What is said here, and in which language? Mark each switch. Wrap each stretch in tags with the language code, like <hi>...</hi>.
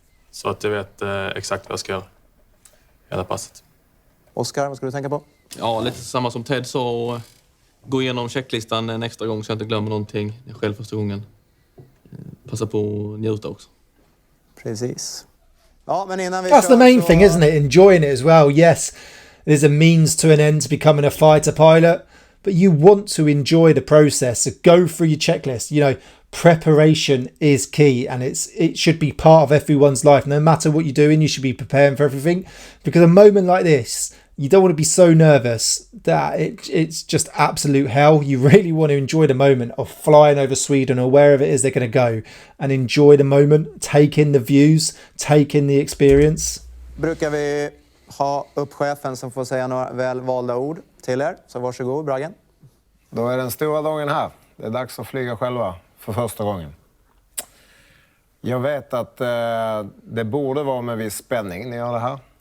<sv>Så att jag vet exakt vad jag ska göra. Hela passet. Oskar, vad ska du tänka på? Ja, lite samma som Ted sa. Och gå igenom checklistan en extra gång så jag inte glömmer någonting. Det är själv första gången. Passa på att njuta också. Precis. Ja, men innan vi</sv> <en>That's the main thing, isn't it? Enjoying it as well. Yes, there's a means to an end to becoming a fighter pilot, but you want to enjoy the process. So go through your checklist. You know, preparation is key, and it should be part of everyone's life. No matter what you're doing, you should be preparing for everything, because a moment like this, you don't want to be so nervous that it's just absolute hell. You really want to enjoy the moment of flying over Sweden or wherever it is they're going to go, and enjoy the moment, take in the views, take in the experience.</en> <sv>Brukar vi ha upp chefen som får säga några väl valda ord till er. Så varsågod, Braggen. Då är den stora dagen här. Det är dags att flyga själva för första gången. Jag vet att det borde vara med viss spänning ni gör det här.</sv>